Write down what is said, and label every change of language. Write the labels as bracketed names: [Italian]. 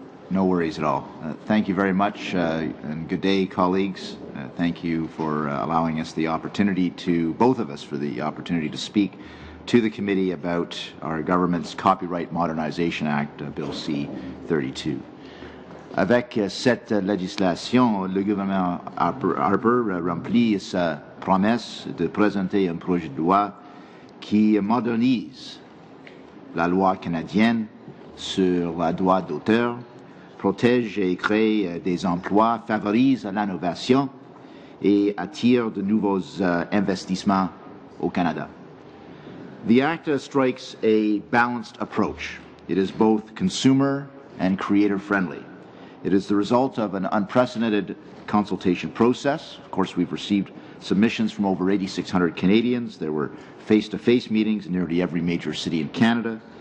[English] No worries at all. Thank you very much, and good day, colleagues. Thank you for allowing us the opportunity to, both of us, for the opportunity to speak to the committee about our government's Copyright Modernization Act, Bill C-32. [French] Avec cette législation, le gouvernement Harper remplit sa promesse de présenter un projet de loi qui modernise la loi canadienne sur le droit d'auteur, protège et crée des emplois, favorise l'innovation et attire de nouveaux investissements au Canada. [English] The Act strikes a balanced approach. It is both consumer and creator-friendly. It is the result of an unprecedented consultation process. Of course, we've received submissions from over 8,600 Canadians. There were face-to-face meetings in nearly every major city in Canada.